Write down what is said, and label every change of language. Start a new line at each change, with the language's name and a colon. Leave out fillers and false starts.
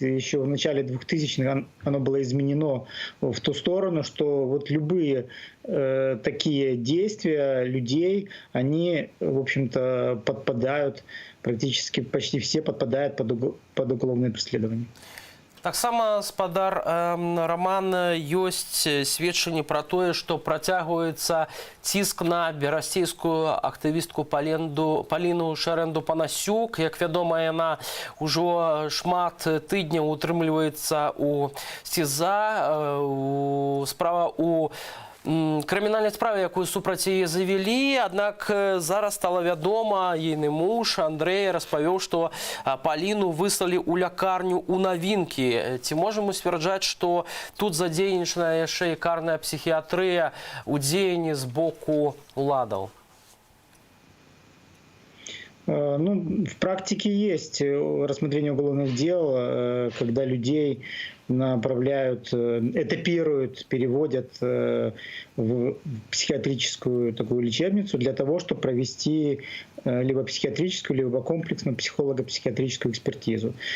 Russian: Еще в начале 2000-х оно было изменено в ту сторону, что вот любые такие действия людей, они, в общем-то, подпадают, практически почти все подпадают под уголовное преследование.
Belarusian: Таксама, спадар Роман, ёсць сведчанні пра тое, што працягваецца ціск на берасцейскую актывістку Паліну Шэрэнду-Панасюк. Як вядома, яна ўжо шмат тыдняў утрымліваецца ў СІЗА. Справа ў крымінальнай справе, якую супраць яе завялі, аднак зараз стала вядома, ейны муж Андрэй распавёў, што Паліну выслалі ў лякарню ў Навінкі. Ці можам сцвярджаць, што тут задзейнічана яшчэ і карная псіхіятрыя ў дзеянні з боку уладаў?
Russian: Ну, в практике есть рассмотрение уголовных дел, когда людей направляют, этапируют, переводят в психиатрическую такую лечебницу для того, чтобы провести либо психиатрическую, либо комплексную психолого-психиатрическую экспертизу.